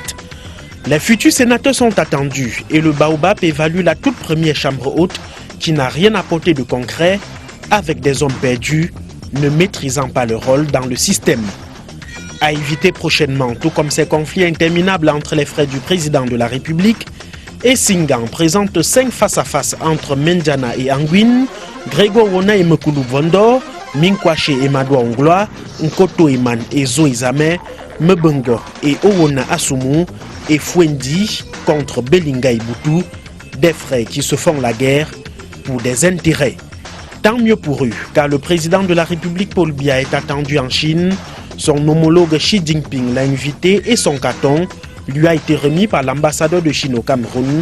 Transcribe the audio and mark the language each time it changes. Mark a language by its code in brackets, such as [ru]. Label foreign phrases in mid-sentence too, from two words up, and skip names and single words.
[fr] Les futurs sénateurs sont attendus et le Baobab évalue la toute première chambre haute qui n'a rien apporté de concret avec des hommes perdus ne maîtrisant pas leur rôle dans le système. À éviter prochainement, tout comme ces conflits interminables entre les frères du président de la République, et Singan présente 5 face-à-face entre Mendiana et Anguin, Grégoire Wona et Mekulu Vondo, Minkwache et Madoua Ongloa, Nkoto Eman et Zoe Zame, Mbengo et Owona Asumu, et Fwendi contre Belinga et Boutou, des frères qui se font la guerre pour des intérêts. Tant mieux pour eux, car le président de la République Paul Biya est attendu en Chine. Son homologue Xi Jinping l'a invité et son carton lui a été remis par l'ambassadeur de Chine au Cameroun.